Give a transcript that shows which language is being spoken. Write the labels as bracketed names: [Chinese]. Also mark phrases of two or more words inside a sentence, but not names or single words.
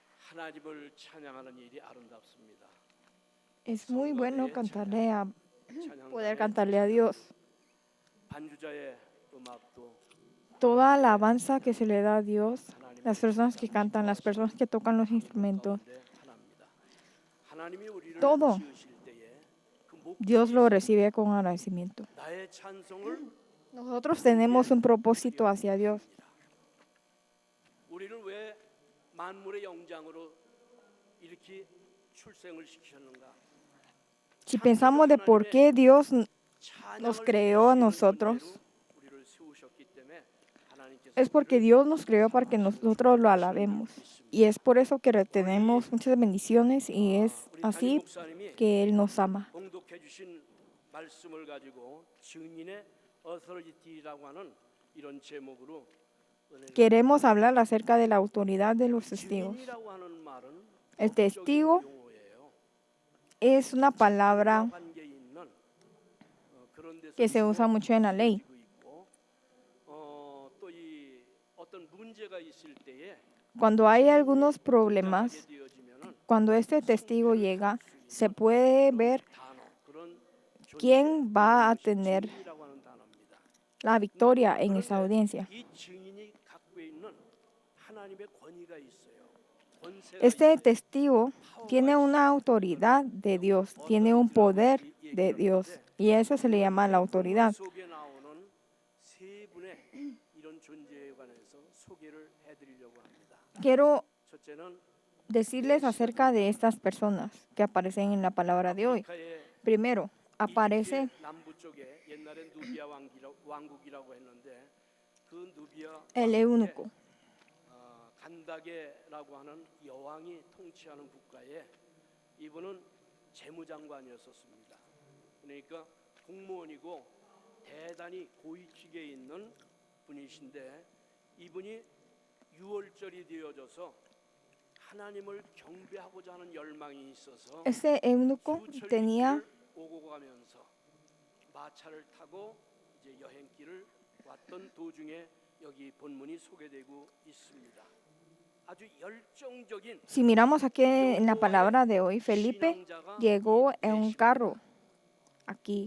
[Korean] 하나님을 찬양하는 일이 아름답습니다. [Spanish] Es muy bueno poder [Korean] 찬양단의 [Spanish] cantarle a Dios. [Korean] 반주자의 음악도 [Spanish] Toda alabanza que se le da a Dios, las personas que cantan, las personas que tocan los instrumentos, [Korean] 가운데 하나입니다. 하나님이 우리를 [Spanish] todo [Korean] 지으실 때에 그 [Spanish] Dios lo [Korean] 목적이 [Spanish] recibe con agradecimiento. [Korean] 나의 찬송을 [Spanish] Nosotros tenemos un propósito hacia Dios. [Korean] 우리를 왜 만물의 영장으로 이렇게 출생을 시키셨는가? [Spanish] Si pensamos de por qué Dios nos creó a nosotros, [Korean] 우리를 세우셨기 때문에 하나님께서 [Spanish] es porque Dios nos creó para que nosotros lo alabemos. Y es por eso que tenemos muchas bendiciones y es [Korean] 우리 담임 [Spanish] así [Korean] 목사님이 [Spanish] que Él nos ama. [Korean] 봉독해 주신 말씀을 가지고 증인의 어서리티라고 하는 이런 제목으로 은혜를 [Spanish] Queremos hablar acerca de la autoridad de los testigos. [Korean] 증인이라고 하는 말은 [Spanish] El testigo [Korean] 용어예요. [Spanish] es una palabra [Korean] 관계에 있는 그런 데서 [Spanish] que se usa mucho en la ley. [Korean] 있고 또 이 어떤 문제가 있을 때에 [Spanish] Cuando hay algunos problemas, [Korean] 되어지면은 [Spanish] cuando este testigo llega, se puede ver [Korean] 단어 그런 [Spanish] quién va a tener [Korean] 증인이라고 하는 단어입니다. [Spanish] la victoria en esa audiencia. [Korean] 이 증인이 갖고 있는 하나님의 권위가 있어요. 권세가 [Spanish] Este testigo tiene una autoridad de Dios, tiene un poder de Dios y eso se le llama la autoridad. [Korean] 속에 나오는 세 분의 이런 존재에 관해서 소개를 해드리려고 합니다. [Spanish] Quiero [Korean] 첫째는 [Spanish] decirles acerca de estas personas que aparecen en la palabra de hoy. [Korean] 아프리카의 [Spanish] Primero, aparece [Korean] 이집트의 남부 쪽에 옛날에 누비아 왕국이라고 했는데 그 누비아 [Spanish] el eunuco. [Korean] 간다게라고 하는 여왕이 통치하는 국가에 이분은 재무장관이었었습니다. 그러니까 공무원이고 대단히 고위직에 있는 분이신데 이분이 유월절이 되어져서 하나님을 경배하고자 하는 열망이 있어서 [Spanish] Este eunuco tenía [Korean] 오고 가면서 마차를 타고 이제 여행길을 왔던 도중에 여기 본문이 소개되고 있습니다. 아주 열정적인 [Spanish] Si miramos aquí en la palabra de hoy, Felipe llegó en un carro aquí.